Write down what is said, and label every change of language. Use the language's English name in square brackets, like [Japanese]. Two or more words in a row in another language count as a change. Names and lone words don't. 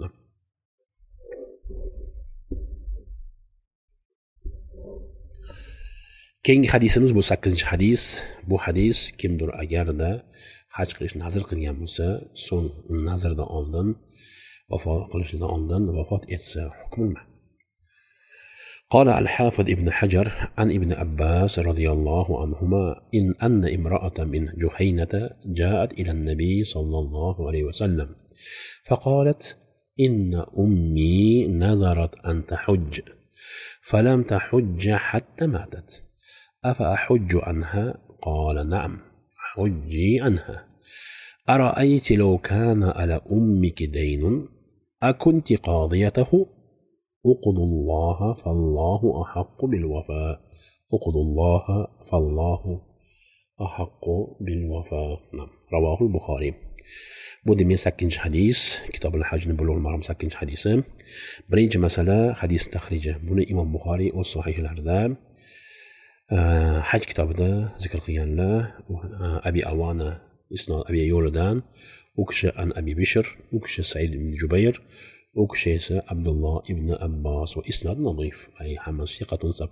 [Uzbek] Keyingi hadisimiz bu 8-hadis. Bu hadis kimdir agarda haj qilish nazr qilgan bo'lsa, so'ng nazrdan oldin vafot qilishidan oldin vafot etsa hukmi nima? [Arabic] قال الحافظ ابن حجر عن ابن عباس رضي الله عنهما أن امرأة من جهينة جاءت إلى النبي صلى الله عليه وسلم فقالت إن أمي نذرت أن تحج فلم تحج حتى ماتت أفأحج عنها؟ قال نعم حجي عنها. أرأيت لو كان على أمك دين أكنت قاضيته؟ اقضوا الله فالله أحق بالوفاء. اقضوا الله فالله أحق بالوفاء. نعم. رواه البخاري. [Uzbek] Bu demek 8-hadis. Kitab-ul Hajni Bulug'ul Maram 8-hadisi. Birinchi masala hadis tahriji. Buni Imom Buxoriy o'z sahihlarida haj kitobida zikr qilganlar. Abi Awana isnod Abi yo'lidan, u kishi an Abi Bishr, u kishi Said ibn Jubayr, u kishi esa Abdulloh ibn Abbos va [Arabic] إسناد نظيف, [Uzbek] ay hammasi [Arabic] ثقة ثبت.